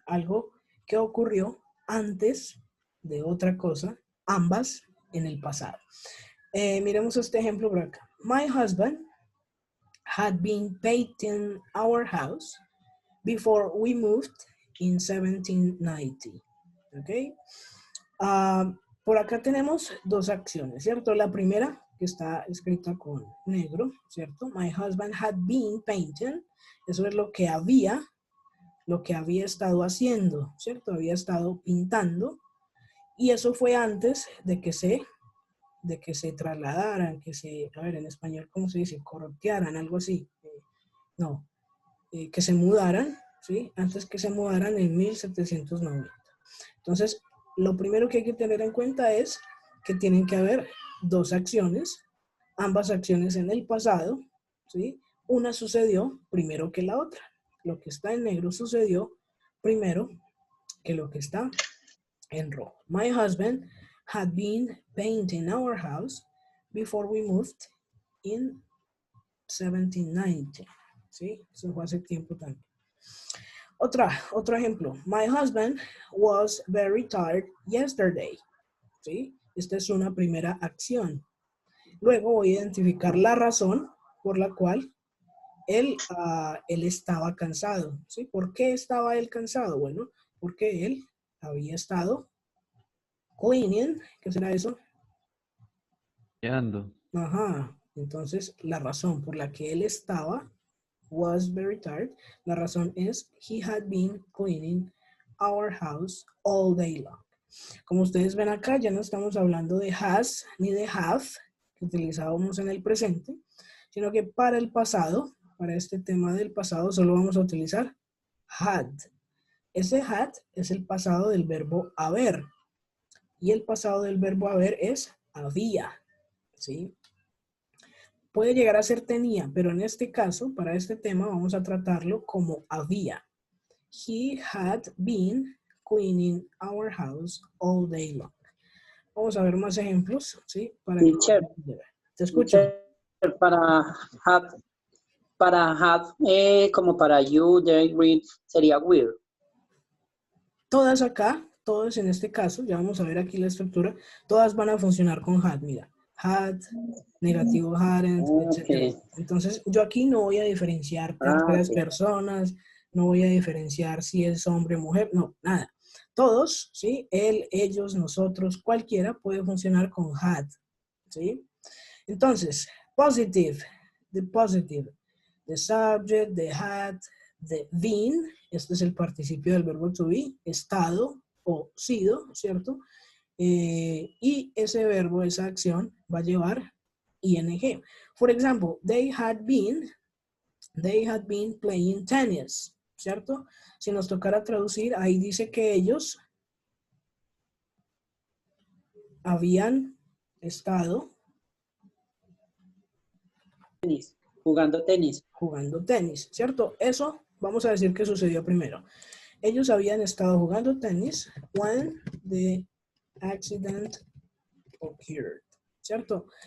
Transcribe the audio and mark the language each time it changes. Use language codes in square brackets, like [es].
[es] Algo que ocurrió antes de otra cosa, ambas en el pasado. Miremos este ejemplo por acá. [en] My husband had been painting our house before we moved in 1790. [es] ¿Ok? Por acá tenemos dos acciones, ¿cierto? La primera, que está escrita con negro, ¿cierto? [en] My husband had been painting. [es] Eso es lo que había estado haciendo, ¿cierto? Había estado pintando. Y eso fue antes de que se trasladaran, a ver, en español, ¿cómo se dice? Corrotearan, algo así. Que se mudaran, ¿sí? Antes que se mudaran en 1790. Entonces, lo primero que hay que tener en cuenta es que tienen que haber dos acciones, ambas acciones en el pasado, ¿sí? Una sucedió primero que la otra. Lo que está en negro sucedió primero que lo que está en rojo. [en] My husband had been painting our house before we moved in 1790. [es] ¿Sí? Eso fue hace tiempo también. Otro ejemplo. [en] My husband was very tired yesterday. [es] ¿Sí? Esta es una primera acción. Luego voy a identificar la razón por la cual él estaba cansado. ¿Sí? ¿Por qué estaba él cansado? Bueno, porque él había estado cleaning. ¿Qué será eso? Ando. Ajá. Entonces, la razón por la que él estaba was very tired. [en] La razón es he had been cleaning our house all day long. [es] Como ustedes ven acá, ya no estamos hablando de has ni de have, que utilizábamos en el presente, sino que para el pasado, para este tema del pasado, solo vamos a utilizar had. Ese had es el pasado del verbo haber. Y el pasado del verbo haber es había. ¿Sí? Puede llegar a ser tenía, pero en este caso, para este tema, vamos a tratarlo como había. [en] He had been cleaning our house all day long. [es] Vamos a ver más ejemplos, ¿sí? [en] Teacher, [es] te escucho. Teacher, para have, como para you, they, read, sería will. Todas acá, todas en este caso, ya vamos a ver aquí la estructura, todas van a funcionar con had, mira. [en] Had, negativo hadn't, Okay. [es] etc. Entonces, yo aquí no voy a diferenciar terceras personas, no voy a diferenciar si es hombre o mujer, no, nada. Todos, ¿sí? Él, ellos, nosotros, cualquiera puede funcionar con had, ¿sí? Entonces, positive, the positive, the subject, the had, the been, este es el participio del verbo to be, estado o sido, ¿cierto? Y ese verbo, esa acción, va a llevar ing. [en] For example, they had been playing tennis, ¿cierto? [es] Si nos tocara traducir, ahí dice que ellos habían estado jugando tenis, ¿cierto? Eso vamos a decir que sucedió primero. Ellos habían estado jugando tenis when the accident occurred, ¿cierto?